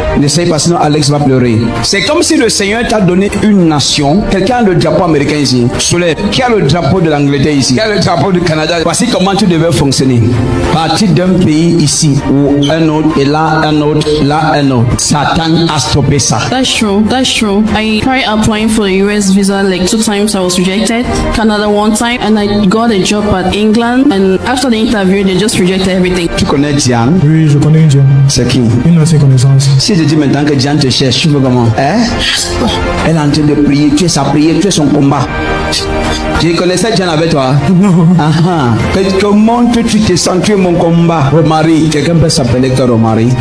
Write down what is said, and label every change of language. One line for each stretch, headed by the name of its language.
French: N'essaye pas, sinon Alex va pleurer. C'est comme si le Seigneur t'a donné une nation. Quelqu'un a le drapeau américain ici. Soleil, qui a le drapeau de l'Angleterre ici, qui a le drapeau du Canada. Voici comment tu devais fonctionner. Partir d'un pays ici ou un autre, et là un autre, là un autre. Satan a stoppé ça.
English: That's true. I tried applying for a US visa like 2 times. I was rejected. Canada 1 time, and I got a job at England. And after the interview, they just rejected everything.
French: Tu connais Diane? Oui, je connais Diane. C'est qui? Une ancienne connaissance. Si je dis maintenant que Diane te cherche, tu veux comment? Hein? Elle est en train de prier. Tu es sa prière, tu es son combat. Tu connaissais John avec toi? Non. Comment tu te sens? Tu es mon combat. Romary, quelqu'un peut s'appeler que Romary?